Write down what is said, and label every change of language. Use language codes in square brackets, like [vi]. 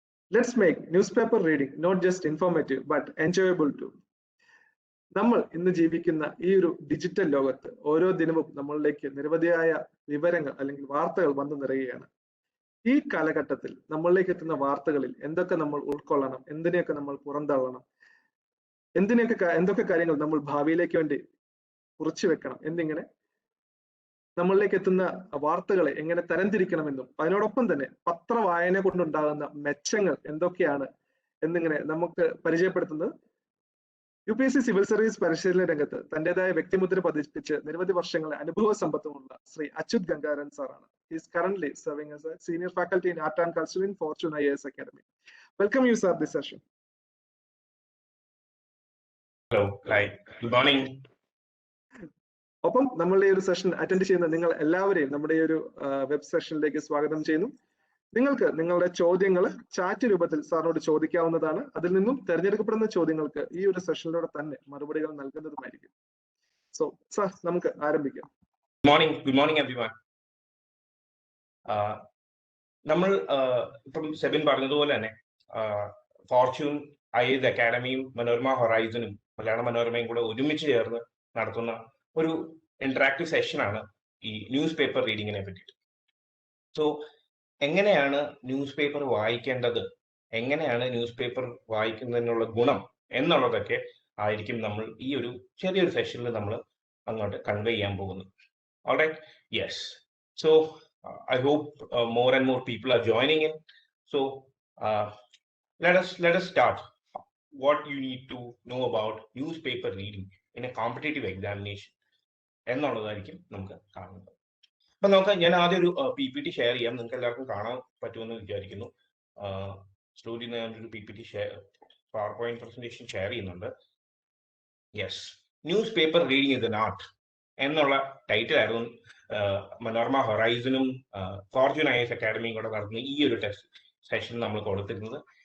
[en] Let's make newspaper reading not just informative but enjoyable too. [ml] നമ്മൾ ഇന്ന് ജീവിക്കുന്ന ഈ ഒരു ഡിജിറ്റൽ ലോകത്ത് ഓരോ ദിനവും നമ്മളിലേക്ക് നിരവധിയായ വിവരങ്ങൾ അല്ലെങ്കിൽ വാർത്തകൾ വന്നു നിറയുകയാണ്. ഈ കാലഘട്ടത്തിൽ നമ്മളിലേക്ക് എത്തുന്ന വാർത്തകളിൽ എന്തൊക്കെ നമ്മൾ ഉൾക്കൊള്ളണം, എന്തിനെയൊക്കെ നമ്മൾ പുറന്തള്ളണം, എന്തൊക്കെ കാര്യങ്ങൾ നമ്മൾ ഭാവിയിലേക്ക് വേണ്ടി കുറിച്ചു വെക്കണം എന്നിങ്ങനെ നമ്മളിലേക്ക് എത്തുന്ന വാർത്തകളെ എങ്ങനെ തരംതിരിക്കണമെന്നും അതിനോടൊപ്പം തന്നെ പത്രവായന കൊണ്ടുണ്ടാകുന്ന മെച്ചങ്ങൾ എന്തൊക്കെയാണ് എന്നിങ്ങനെ നമുക്ക് പരിചയപ്പെടുത്തുന്നത് UPSC സിവിൽ സർവീസ് പരിശീലന രംഗത്ത് തന്റേതായ വ്യക്തിമുദ്ര പതിപ്പിച്ച് നിരവധി വർഷങ്ങളെ അനുഭവ സമ്പത്തുമുള്ള ശ്രീ അച്യുത് ഗംഗാരൻ സാറാണ്. [en] He is currently serving as a senior faculty in Art and Culture in Fortune IAS Academy. Welcome you, sir, this session. Hello, hi, good morning. [ml] ഒപ്പം നമ്മളുടെ ഈ ഒരു സെഷൻ അറ്റൻഡ് ചെയ്യുന്ന നിങ്ങൾ എല്ലാവരെയും നമ്മുടെ ഈ ഒരു വെബ് സെഷനിലേക്ക് സ്വാഗതം ചെയ്യുന്നു. നിങ്ങൾക്ക് നിങ്ങളുടെ ചോദ്യങ്ങൾ ചാറ്റ് രൂപത്തിൽ സാറിനോട് ചോദിക്കാവുന്നതാണ്. അതിൽ നിന്നും തിരഞ്ഞെടുക്കപ്പെടുന്ന ചോദ്യങ്ങൾക്ക് ഈ ഒരു സെഷനിലൂടെ തന്നെ മറുപടികൾ നൽകുന്നതുമായിരിക്കും. സോ സാർ, നമുക്ക് ആരംഭിക്കാം. [en] Good morning everyone. [ml] നമ്മൾ ഇപ്പം സെബിൻ പറഞ്ഞതുപോലെ തന്നെ ഫോർച്യൂൺ IAS അക്കാഡമിയും മനോരമ ഹൊറൈസണും മലയാള മനോരമയും കൂടെ ഒരുമിച്ച് ചേർന്ന് നടത്തുന്ന ഒരു ഇന്ററാക്റ്റീവ് സെഷനാണ് ഈ ന്യൂസ് പേപ്പർ റീഡിങ്ങിനെ പറ്റിയിട്ട്. സോ എങ്ങനെയാണ് ന്യൂസ് പേപ്പർ വായിക്കേണ്ടത്, എങ്ങനെയാണ് ന്യൂസ് പേപ്പർ വായിക്കുന്നതിനുള്ള ഗുണം എന്നുള്ളതൊക്കെ ആയിരിക്കും നമ്മൾ ഈ ഒരു ചെറിയൊരു സെഷനിൽ നമ്മൾ അങ്ങോട്ട് കൺവേ ചെയ്യാൻ പോകുന്നത്. [en] All right, yes. So I hope more and more people are joining in. So let us start. What you need to know about newspaper reading in a competitive examination [ml] എന്നുള്ളതായിരിക്കും നമുക്ക് കാണുന്നത്. അപ്പൊ ഞാൻ ആദ്യം ഒരു PPT ഷെയർ ചെയ്യാം. നിങ്ങൾക്ക് എല്ലാവർക്കും കാണാൻ പറ്റുമെന്ന് വിചാരിക്കുന്നു. സ്ലോലി ഞാനൊരു PPT power point presentation share ചെയ്യുന്നുണ്ട്. Yes, news paper reading is an art എന്നുള്ള ടൈറ്റിൽ ആയിരുന്നു മനോരമ ഹൊറൈസണും ഫോർച്യൂൺ IAS അക്കാഡമിയും കൂടെ നടത്തുന്ന ഈ ഒരു ടെസ്റ്റ് സെഷൻ നമ്മൾ കൊടുത്തിരുന്നത്.